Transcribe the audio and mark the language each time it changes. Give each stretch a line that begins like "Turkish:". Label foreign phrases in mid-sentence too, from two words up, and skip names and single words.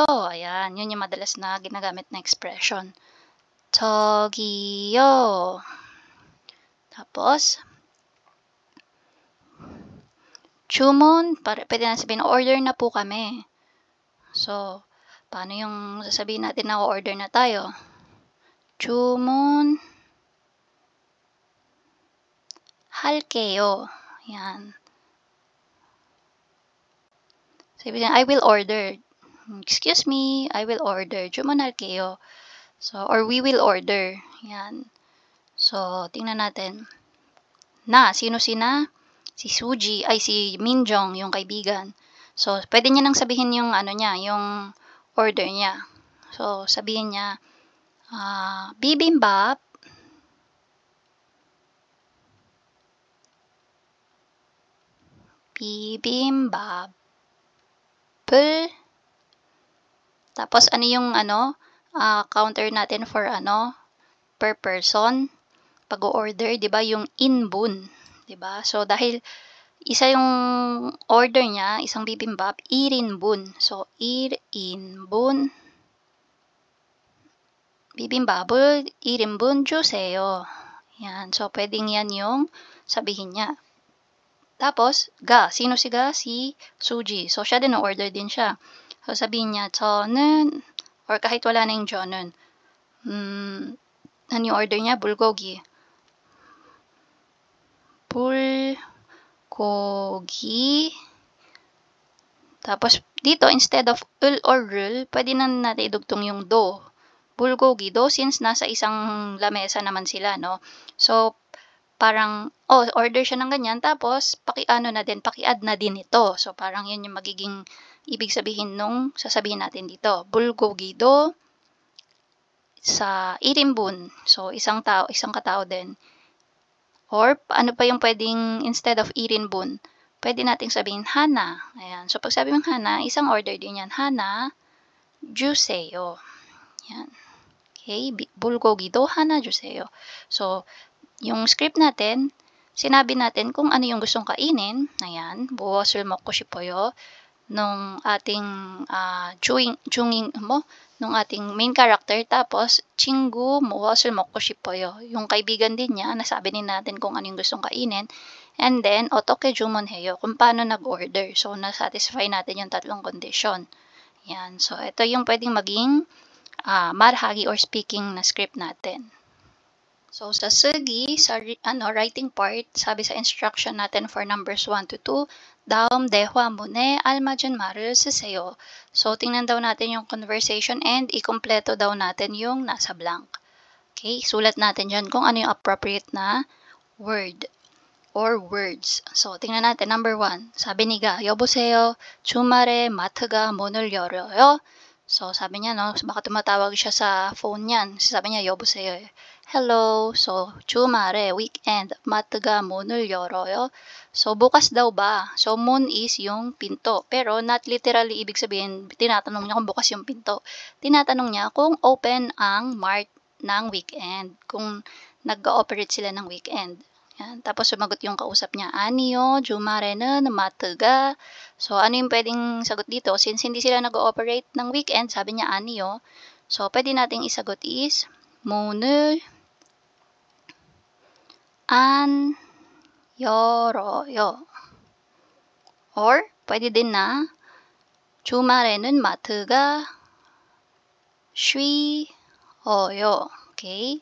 Filipino: Ayan, yun yung madalas na ginagamit na expression.
Korean: 저기요.
Filipino: Tapos, 주문, pwede na sabihin, order na po kami. So, paano yung sasabihin natin na order na tayo?
Korean: 주문 할게요.
Filipino: Yan. Sabihin,
English: I will order. Excuse me, I will order. 주문할게요. So, or we will order.
Filipino: Yan. So, tingnan natin. Sino sina? Si Suji, si Minjong, yung kaibigan. So, pwede niya nang sabihin yung yung order niya. So, sabihin niya, bibimbap, tapos ano yung counter natin for per person pag-order, 'di ba? Yung inbun, 'di ba? So dahil isa yung order niya, isang bibimbap, 1인분.
Korean: So 1인분 bibimbap을 1인분 주세요.
Filipino: Yan. So pwedeng yan yung sabihin niya. Tapos, sino si Ga? Si Suji. So, siya din, order din siya. So, sabihin niya, 저는, or kahit wala na yung 저는, ano yung order niya? bulgogi. bulgogi. Tapos, dito,
English: instead of
Filipino: ul or rul, pwede na natin idugtong yung do. bulgogi do, since nasa isang lamesa naman sila, no? So, parang, order siya ng ganyan, tapos, paki-add na din ito. So, parang yun yung magiging ibig sabihin nung sasabihin natin dito.
Korean: bulgogi도 sa 1인분.
Filipino: So, isang katao din. Or, ano pa yung pwedeng,
English: instead of
Filipino: 1인분, pwede nating sabihin hana. Ayan. So, pag sabi mong hana, isang order din yan.
Korean: hana 주세요. Yan. Okay. bulgogi도 hana 주세요.
Filipino: So, yung script natin, sinabi natin kung ano yung gustong kainin. Ayan,
Korean: 무엇을 먹고 싶어요.
Filipino: Nung ating nung ating main character. Tapos,
Korean: 친구 무엇을 먹고 싶어요.
Filipino: Yung kaibigan din niya, nasabi din natin kung ano yung gustong kainin.
English: And then,
Korean: 어떻게 주문해요.
Filipino: Kung paano nag-order. So, na-satisfy natin yung tatlong condition. Yan. So, ito yung pwedeng maging marahagi or speaking na script natin. So, sa 쓰기, sa
English: writing part,
Filipino: sabi sa instruction natin
English: for numbers 1 to 2,
Korean: 다음 대화문에 알맞은 말을 쓰세요.
Filipino: So, tingnan daw natin yung conversation and ikumpleto daw natin yung nasa blank. Okay, sulat natin dyan kung ano yung appropriate na
English: word or words.
Filipino: So, tingnan natin. Number 1, sabi ni Ga,
Korean: 여보세요, 주말에 마트가 문을 열어요.
Filipino: So, sabi niya, baka tumatawag siya sa phone niyan. Sabi niya, 여보세요. Hello. So,
Korean: 주말에, weekend, 마트가 문을 열어요.
Filipino: So, bukas daw ba? So, moon is yung pinto. Pero,
English: not literally,
Filipino: ibig sabihin, tinatanong niya kung bukas yung pinto. Tinatanong niya kung open ang mart ng weekend. Kung nag-ooperate sila ng weekend. Yan. Tapos, sumagot yung kausap niya,
Korean: 아니요, 주말에는 마트가.
Filipino: So, ano yung pwedeng sagot dito? Since hindi sila nag-ooperate ng weekend, sabi niya, 아니요. So, pwede nating isagot is,
Korean: 문을 안 열어요.
Filipino: Or, pwede din na,
Korean: 주말에는 마트가 쉬어요.
Filipino: Okay?